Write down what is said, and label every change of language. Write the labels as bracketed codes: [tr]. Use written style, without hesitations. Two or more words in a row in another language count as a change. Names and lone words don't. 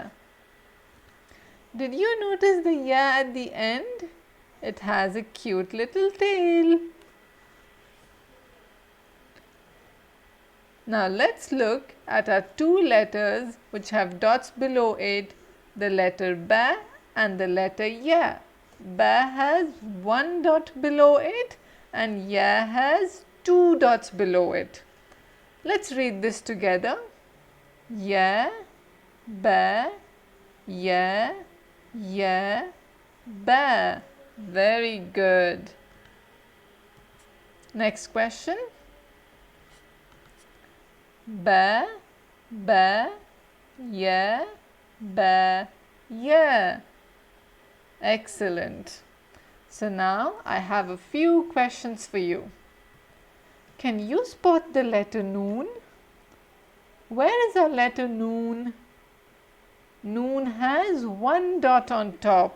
[en] Did you notice the Ya at the end? It has a cute little tail. Now let's look at our two letters which have dots below it, the letter ba and the letter ya. Ba has 1 dot below it and ya has 2 dots below it. Let's read this together. Ya, ba, ya, ya, ba. Very good. Next question. Ba, ba, ya, ba, ya. Excellent. So now I have a few questions for you. Can you spot the letter noon? Where is our letter noon? Noon has 1 dot on top.